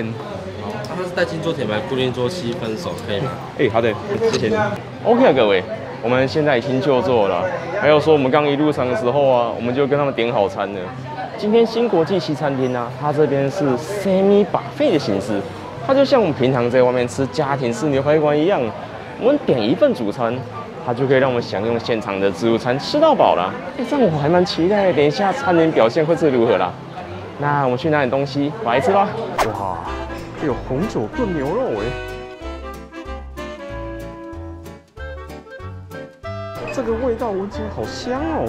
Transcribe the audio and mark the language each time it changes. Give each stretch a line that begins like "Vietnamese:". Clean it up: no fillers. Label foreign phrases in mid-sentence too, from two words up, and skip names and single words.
Chinese: 好，它是带金桌铁盘，固定桌7分熟，可以吗？好的，謝謝你。OK 啊，各位，我們現在已經就座了。還有說，我們剛一入場的時候啊，我們就跟他們點好餐了。今天新國際西餐廳啊，它這邊是
English: semi buffet
Chinese: 的形式，它就像我們平常在外面吃家庭式牛排館一樣，我們點一份主餐，它就可以讓我們享用現場的自助餐吃到飽了。這樣我還蠻期待，等一下餐點表現會是如何啦。那我們去拿點東西來吃吧。哇，有紅酒燉牛肉這個味道聞起來好香哦！